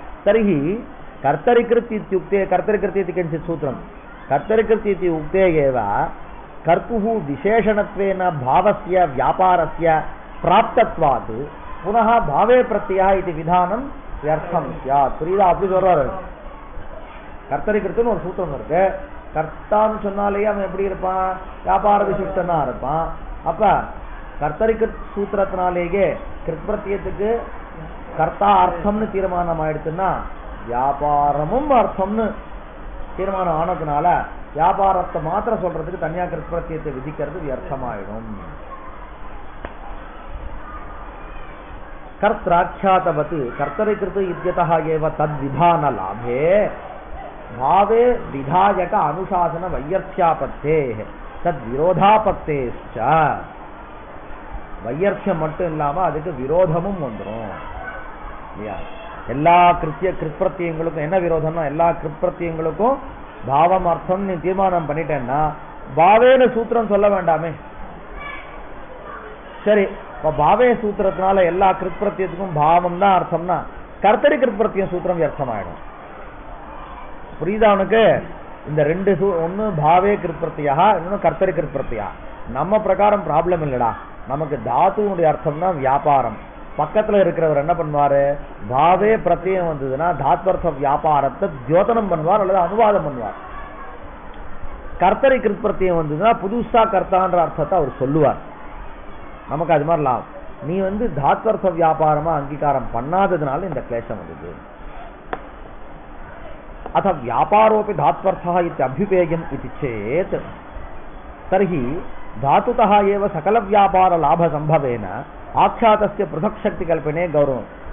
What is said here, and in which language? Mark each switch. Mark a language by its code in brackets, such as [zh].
[sa] तर्हि कर्तरिकृत् इत्युक्ते कर्तरिकृत् इति किञ्चित् सूत्रं कर्तरिकृत् इति उक्ते एव कर्तुः विशेषणत्वेन भावस्य व्यापारस्य प्राप्तत्वात् पुनः भावे प्रत्ययः इति विधानं व्यर्थं स्यात्। [ta] புரியுதா? அப்படி சொல்றாரு. கர்த்தரிकृத்துன்னு ஒரு சூத்திரம் இருக்கு. கர்த்தான்னு சொன்னாலே அவன் எப்படி இருப்பான்? வியாபார விசிஷ்டனா இருப்பான். அப்ப கர்த்தரிकृத் சூத்திரத்தினாலேயே கிருத்பிரத்தியத்துக்கு கர்த்தா அர்த்தம்னு தீர்மானம் ஆயிடுச்சுன்னா வியாபாரமும் அர்த்தம்னு தீர்மானம் ஆனதுனால வியாபாரத்தை மாத்திரம் சொல்றதுக்கு தனியா கிருத்பிரத்தியத்தை விதிக்கிறது வியர்த்தமாயிடும். [sa] कर्त्राख्यातवत् कर्तरिकृत इत्यतः एव तद्विधानलाभे भावे विधायक अनुशासन वैयर्थ्यापत्तेः तद्विरोधापत्तेश्च [ta] வையர்த்தியம் மட்டும் இல்லாம அதுக்கு விரோதமும் வந்துடும். எல்லா கிருத்பிரத்தியங்களுக்கும் என்ன விரோதம்னா எல்லா கிருத்பிரத்தியங்களுக்கும் பாவம் அர்த்தம் நீ தீர்மானம் பண்ணிட்டேன்னா பாவேன சூத்திரம் சொல்ல வேண்டாமே. சரி, இப்ப பாவே சூத்திரத்தினால எல்லா கிருத்பிரத்தியத்துக்கும் பாவம் தான் அர்த்தம்னா கர்த்தரி கிருத்பிரத்தியம் சூத்திரம் வியர்த்தமாயிடும். புரியுதா உனக்கு? இந்த ரெண்டு ஒன்னு பாவே கிருத்பிரத்தியா இன்னொன்னு கர்த்தரி கிருத்பிரத்தியா. நம்ம பிரகாரம் ப்ராப்ளம் இல்லடா. நமக்கு தாத்துனுடைய அர்த்தம் தான் வியாபாரம். பக்கத்துல இருக்கிறவர் என்ன பண்ணுவாரு? பாவே பிரத்தியம் வந்ததுன்னா தாத்வர்த்த வியாபாரத்தை தியோதனம் பண்ணுவார் அல்லது அனுவாதம் பண்ணுவார். கர்த்தரி கிருத்பிரத்தியம் வந்ததுன்னா புதுசா கர்த்தான்ற அர்த்தத்தை அவர் சொல்லுவார். நமக்கு அது மாதிரி லாபம். நீ தாத்வர்த்த வியாபாரமா அங்கீகாரம் பண்ணாததுனால இந்த கிளேஷம் வந்தது. [sa] अथ व्यापारोपि धात्वर्थः इत्यभ्युपेयम् इति चेत् तर्हि धातुतः एव सकलव्यापारलाभसम्भवेन आख्यातस्य पृथक्शक्तिकल्पने गौरवम्.